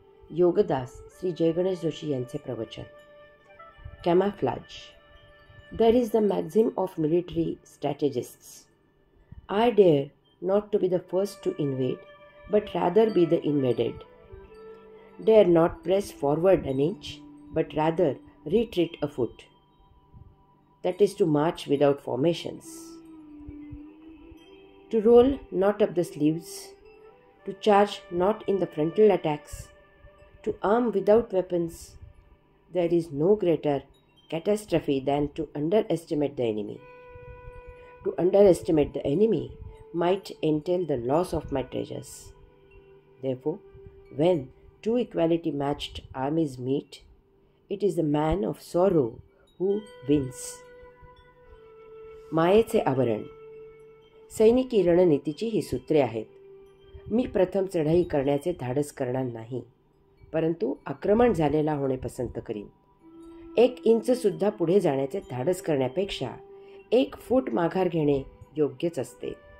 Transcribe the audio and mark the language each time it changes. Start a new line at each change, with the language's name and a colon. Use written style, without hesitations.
Marathi: योगदास श्री जयगणेश जोशी यांचे प्रवचन.
English: Camouflage. There is the maxim of military strategists. I dare not to be the first to invade, but rather be the invaded. Dare not press forward an inch, but rather retreat a foot. That is to march without formations. To roll not up the sleeves, to charge not in the frontal attacks, to arm without weapons. There is no greater catastrophe than to underestimate the enemy. To underestimate the enemy might entail the loss of my treasures. Therefore, when two equality matched armies meet, it is the man of sorrow who wins.
Marathi: मायेचे आवरण. सैनिकी रणनीतीची ही सूत्रे आहेत. मी प्रथम चढाई करण्याचे धाडस करणार नाही, परंतु आक्रमण झालेला होणे पसंत करीन. 1 इंचसुद्धा पुढे जाण्याचे धाडस करण्यापेक्षा 1 फूट माघार घेणे योग्यच असते.